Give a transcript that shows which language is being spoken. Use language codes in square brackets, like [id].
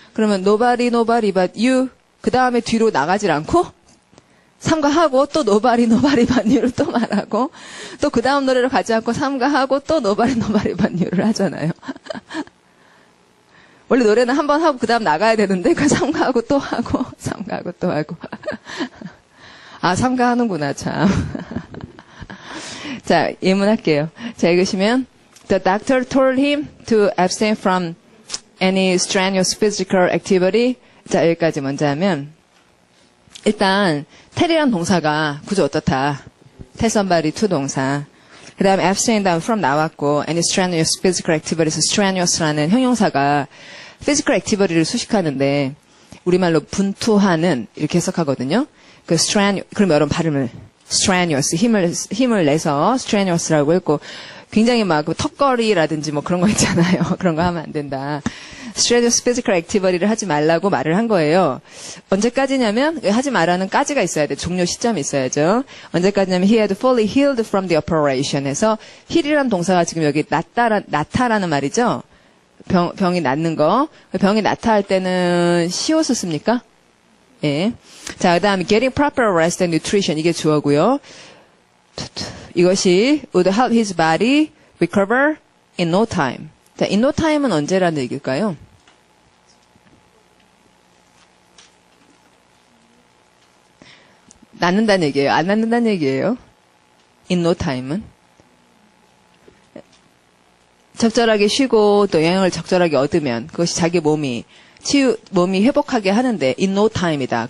[ko] 그러면 nobody but you 그 다음에 뒤로 나가질 않고 삼가하고 또 nobody but you를 또 말하고 또 그 다음 노래를 가지 않고 삼가하고 또 nobody but you를 하잖아요. 원래 노래는 한 번 하고 그 다음 나가야 되는데 그 삼가하고 또 하고 삼가하고 또 하고 아 삼가하는구나 참. 자, 예문할게요. 자, 읽으시면 [en] The doctor told him to abstain from any strenuous physical activity. [ko] 자, 여기까지 먼저 하면 일단 tell이란 동사가 구조 어떻다. tell somebody to 동사. 그 다음에 abstain 다음 from 나왔고 any strenuous physical activity에서 strenuous라는 형용사가 physical activity를 수식하는데 우리말로 분투하는 이렇게 해석하거든요. 그 그럼 여러분 발음을 strenuous 힘을 내서 strenuous라고 했고 굉장히 막 턱걸이라든지 뭐 그런 거 있잖아요. 그런 거 하면 안 된다. strenuous physical activity를 하지 말라고 말을 한 거예요. 언제까지냐면 하지 말라는 까지가 있어야 돼. 종료 시점이 있어야죠. 언제까지냐면 [en] he had fully healed from the operation [ko] 해서 heal이라는 동사가 지금 여기 낫다라는 말이죠. 병이 낫는 거. 병이 낫다 할 때는 시옷을 씁니까? 예. 자, 그 다음에 [en] getting proper rest and nutrition [ko] 이게 주어고요. 이것이 [en] would help his body recover in no time. [ko] 자, in no time은 언제라는 얘기일까요? 낫는다는 얘기예요. 안 낫는다는 얘기예요. in no time은 적절하게 쉬고 또 영양을 적절하게 얻으면 그것이 자기 몸이 회복하게 하는데 in no time이다.